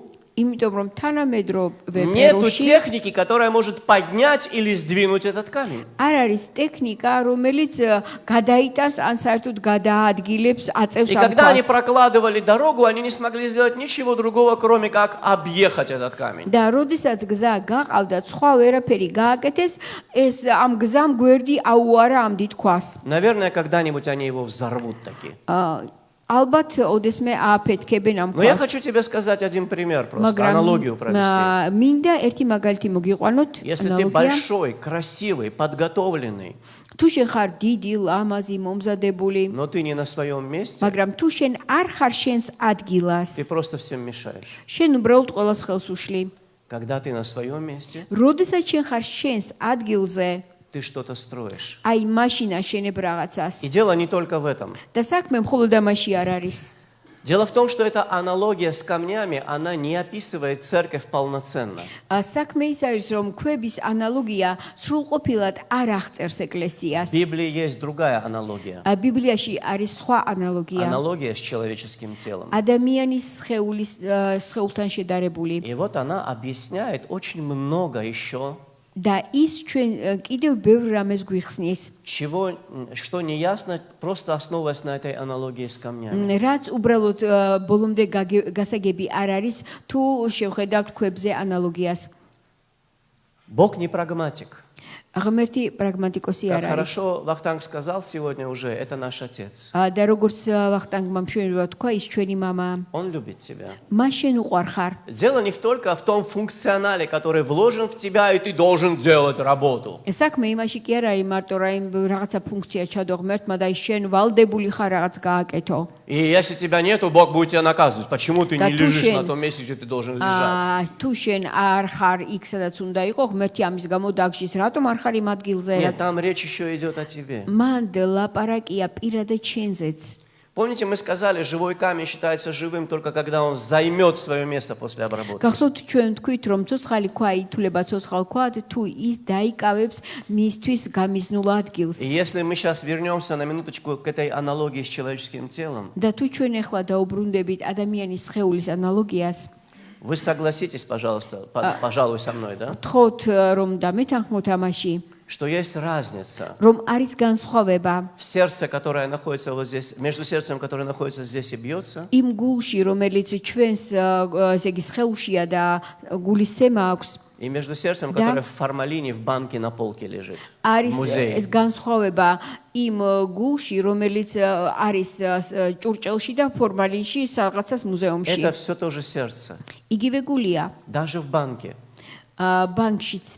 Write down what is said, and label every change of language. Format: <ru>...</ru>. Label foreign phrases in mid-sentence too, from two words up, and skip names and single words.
<ka>იმიტომ რომ თანამედროვე</ka> <ru>нету</ru> <ka>პერუში</ka> <ru>техники, которая может поднять или сдвинуть этот камень.</ru> <ka>არ არის ტექნიკა, რომელიც გადაიტანს ან საერთოდ გადაადგილებს, აწევს</ka> <ru>И</ru> <ka>ამ</ka> <ru>когда они</ru> <ka>ქვას.</ka> <ru>прокладывали дорогу, они не смогли сделать ничего другого, кроме как объехать этот камень.</ru> <ka>და როდესაც გზა გაყავდა, სხვა ვერაფერი გააკეთეს, ეს ამ გზამ გვერდი აუარა ამ დიდ ქვას.</ka> <ru>Наверное, когда-нибудь они его взорвут таки.</ru> <ka>ალბათ ოდესმე ააფეთქებენ ამ</ka> <ru>Но я</ru> <ka>ქვას.</ka> <ru>хочу тебе сказать один пример просто,</ru> <ka>მაგრამ</ka> <ru>аналогию провести.</ru> <ka>მინდა ერთი მაგალითი მოგიყვანოთ,</ka> <ru>Если ты</ru> <ka>ანალოგია.</ka> <ru>большой, красивый, подготовленный,</ru> <ka>თუ შენ ხარ დიდი, ლამაზი, მომზადებული,</ka> <ru>но ты не на своем месте,</ru> <ka>მაგრამ თუ შენ არ ხარ შენს ადგილას,</ka> <ru>ты просто всем мешаешь.</ru> <ka>შენ უბრალოდ ყველას ხელს უშლი.</ka> <ru>Когда ты на своем месте,</ru> <ka>როდესაც შენ ხარ შენს ადგილზე,</ka> <ru>ты что-то строишь.</ru> <ka>აი მაშინა შენებ რაღაცას.</ka> <ru>И дело не только в этом.</ru> <ka>და საქმე მხოლოდ ამაში არ არის.</ka> <ru>Дело в том, что эта аналогия с камнями, она не описывает церковь полноценно.</ru> <ka>საქმე ის არის, რომ ქვების ანალოგია სრულყოფილად არ აღწერს ეკლესიას.</ka> <ru>В Библии есть другая аналогия.</ru> <ka>ბიბლიაში არის სხვა ანალოგია.</ka> <ru>Аналогия с человеческим телом.</ru> <ka>ადამიანის სხეულთან შედარებული.</ka> <ru>И вот она объясняет очень много еще,</ru> <ka>და ის ჩვენ კიდევ ბევრ რამეს გვიხსნის.</ka> <ru>что не ясно, просто основываясь на этой аналогии с камнями.</ru> <ka>რაც უბრალოდ ბოლომდე გასაგები არ არის, თუ შევხედავთ ქვებზე ანალოგიას.</ka> <ru>Бог не прагматик.</ru> <ka>ღმერთი პრაგმატიკოსი</ka> <ru>Как</ru> <ka>არ არის.</ka> <ru>хорошо Вахтанг сказал сегодня уже, это наш Отец.</ru> <ka>და როგორც ვახტანგმა მშვენივრად თქვა, ის ჩვენი მამაა.</ka> <ru>Он любит тебя.</ru> <ka>მას შენ უყვარ ხარ.</ka> <ru>Дело не только в том функционале, который вложен в тебя, и ты должен делать работу.</ru> <ka>საქმე იმაში კი არ არის მარტო რა იმ რაღაცა ფუნქცია ჩადო ღმერთმა და ის შენ ვალდებული ხარ რაღაც გააკეთო.</ka> <ru>И если тебя нету, Бог будет тебя наказывать. Почему ты Да не лежишь тушен. на том месте, где ты должен лежать?</ru> <ka>თუ შენ არ ხარ იქ, სადაც უნდა იყო, ღმერთი ამის გამო დაგშის, რატომ არ ხარ იმ ადგილზე?</ka> <ru>Нет, там речь еще идет о тебе.</ru> <ka>მან ლაპარაკია პირადად შენზეც.</ka> <ru>Помните, мы сказали, живой камень считается живым только когда он займет свое место после обработки.</ru> <ka>გახსოვთ ჩვენ თქვით, რომ ცოცხალი ქვა ითვლება ცოცხალ ქვად, თუ ის დაიკავებს მისთვის გამიზნულ ადგილს.</ka> <ru>И если мы сейчас вернемся на минуточку к этой аналогии с человеческим телом,</ru> <ka>და თუ ჩვენ ახლა დაუბრუნდებით ადამიანის სხეულის ანალოგიას,</ka> <ru>Вы согласитесь, пожалуйста, пожалуй, со мной, да?</ru> <ka>Вთხოვთ რომ დამეთანხმოთ ამაში,</ka> <ru>Что есть разница</ru> <ka>რომ არის განსხვავება</ka> <ru>в сердце, которое находится вот здесь, между сердцем, которое находится здесь и бьется,</ru> <ka>იმ გულში, რომელიც ჩვენს ესე იგი სხეულშია და გულის სემა აქვს.</ka> <ru>и между сердцем, которое в формалине в банке на полке лежит, в</ru> <ka>არის</ka> <ru>музее.</ru> <ka>ეს განსხვავება იმ გულში, რომელიც არის ჭურჭელში და ფორმალინში რაღაცას მუზეუმში.</ka> <ru>Это все тоже сердце.</ru> <ka>იგივე გულია</ka> <ru>Даже в банке.</ru> <ka>ბანკშიც,</ka>